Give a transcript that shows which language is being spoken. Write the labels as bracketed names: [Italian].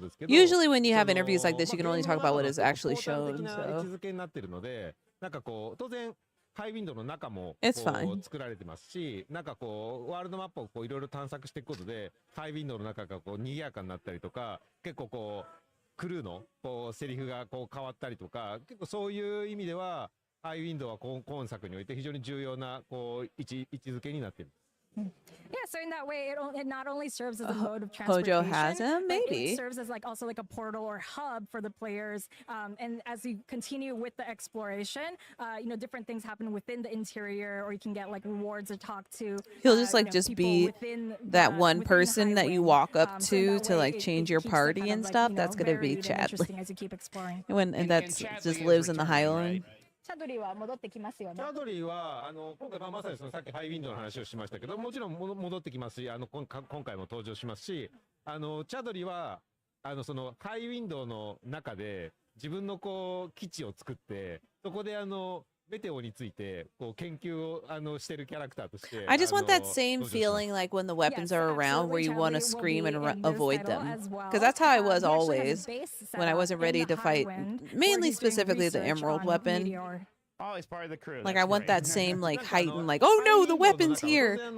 [English] Usually when you have interviews like this, you can only talk about what is actually shown. So. [Japanese] ハイウィンドの中も作られてますし、なんかこうワールドマップをいろいろ探索していくことで、ハイウィンドの中がこう賑やかになったりとか、結構こうクルーのこうセリフがこう変わったりとか、結構そういう意味ではハイウィンドは今作において非常に重要なこう位置づけになっている。 [English] Yeah, so in that way, it not only serves as a mode of transportation, Hojo has him, maybe. It serves as like also like a portal or hub for the players. And as you continue with the exploration, different things happen within the interior, or you can get like rewards to talk to. He'll just like just be that one person that you walk up to like change your party and stuff. That's gonna be Chadley. As you keep exploring. And that's just lives in the Highland. [Japanese] チャドリーは戻ってきますよね。チャドリーは今回まさにそのさっきハイウィンドの話をしましたけど、もちろん戻ってきますし、今回も登場しますし、チャドリーはそのハイウィンドの中で自分のこう基地を作って、そこでメテオについてこう研究をしてるキャラクターとして。 [English] I just want that same feeling like when the weapons are around, where you want to scream and avoid them, because that's how I was always when I wasn't ready to fight, mainly specifically the emerald weapon. Always part of the crew. Like I want that same like heightened like, oh no, the weapon's here.